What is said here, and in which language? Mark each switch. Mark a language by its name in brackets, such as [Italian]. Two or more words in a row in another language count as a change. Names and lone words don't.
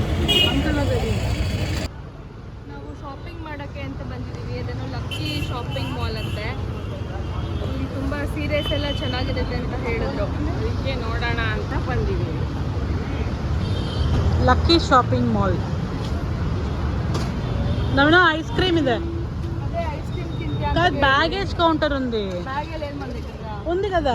[Kannada] ನಾವು ಶಾಪಿಂಗ್ ಮಾಡೋಕ್ಕೆ ಅಂತ ಬಂದಿದ್ದೀವಿ. ಅದನ್ನು ಲಕ್ಕಿ ಶಾಪಿಂಗ್ ಮಾಲ್ ಅಂತೆ. ಇಲ್ಲಿ ತುಂಬ ಸೀರೆಸ್ ಎಲ್ಲ ಚೆನ್ನಾಗಿರುತ್ತೆ ಅಂತ ಹೇಳಿದ್ರು, ಅದಕ್ಕೆ ನೋಡೋಣ ಅಂತ ಬಂದಿದ್ದೀವಿ. ಲಕ್ಕಿ ಶಾಪಿಂಗ್ ಮಾಲ್. [Telugu] నవీన ఐస్ క్రీమ్ ಇದೆ. అదే [English] ice cream [Telugu] తింటే కాదు, [English] baggage counter [Telugu] ఉంది. బ్యాగేజ్ ఏం మన దగ్గర ఉంది కదా.